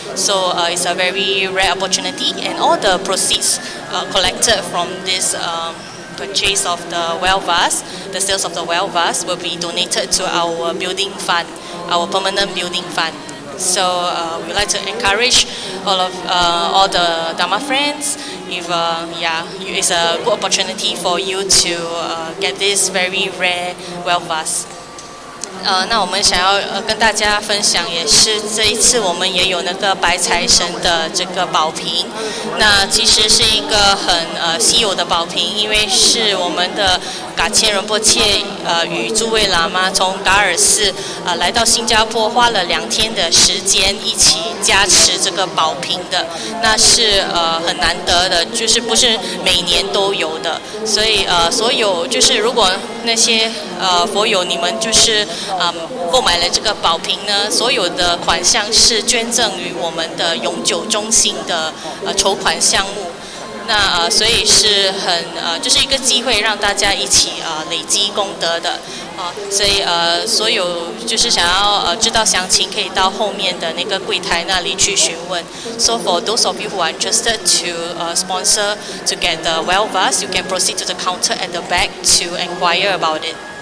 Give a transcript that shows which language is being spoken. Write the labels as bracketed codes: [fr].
[en] So it's a very rare opportunity, and all the proceeds collected from this purchase of the well vase, the sales of the well vase, will be donated to our building fund, our permanent building fund. So we like to encourage all the Dharma friends. If it's a good opportunity for you to get this very rare well vase. [zh] 那我们想要跟大家分享，也是这一次我们也有那个白财神的这个宝瓶。那其实是一个很稀有的宝瓶，因为是我们的噶千仁波切与诸位喇嘛从噶尔寺来到新加坡，花了2天的时间一起加持这个宝瓶的。那是很难得的，就是不是每年都有的。所以所有就是如果那些佛友你们就是购买了这个宝瓶呢，所有的款项是捐赠于我们的永久中心的筹款项目。那所以是很就是一个机会让大家一起累积功德的所以所有就是想要知道详情，可以到后面的那个柜台那里去询问。 [en] So for those of you who are interested to sponsor to get the well vase, you can proceed to the counter at the back to inquire about it.